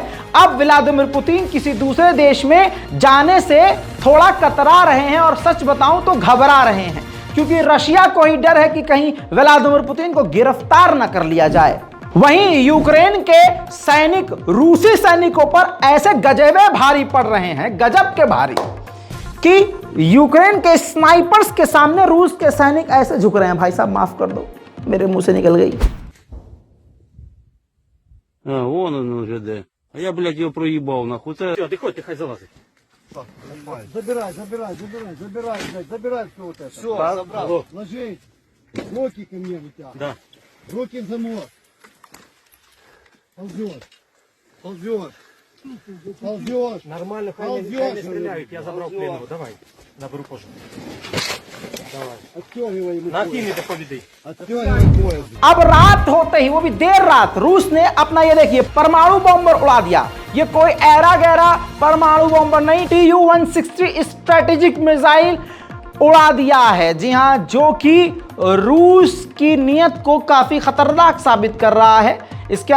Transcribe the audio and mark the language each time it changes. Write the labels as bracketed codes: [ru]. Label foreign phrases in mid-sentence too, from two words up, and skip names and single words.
[hi] अब व्लादिमीर पुतिन किसी दूसरे देश में जाने से थोड़ा कतरा रहे हैं, और सच बताऊं तो घबरा रहे हैं, क्योंकि रशिया को ही डर है कि कहीं व्लादिमीर पुतिन को गिरफ्तार न कर लिया जाए। वहीं यूक्रेन के सैनिक रूसी सैनिकों पर ऐसे गजबे भारी पड़ रहे हैं, गजब के भारी, कि यूक्रेन के स्नाइपर्स के सामने रूस के सैनिक ऐसे झुक रहे हैं। भाई साहब माफ कर दो, मेरे मुंह से निकल गई। [ru] Вон он уже, да. А я, блядь, его проебал, нахуй. Все, ты хоть, ты хай залазай. Забирай, блядь, забирай все вот это. Все, забрал. Ложись. Руки ко мне вытягивай. Да. Руки в замок. Ползешь. Нормально, хай не стреляют, я забрал пленного. Давай, наберу позже. Давай. Отстегивай ему На пояс. тиме तो победей. Отстегивай пояс. [hi] अब रात होते ही, वो भी देर रात, रूस ने अपना ये देखिए परमाणु बॉम्बर उड़ा दिया। ये कोई ऐरा गैरा परमाणु बॉम्बर नहीं, Tu-160 [en] strategic missile [hi] उड़ा दिया है। जी हां, जो कि रूस की नीयत को काफी खतरनाक साबित कर रहा है।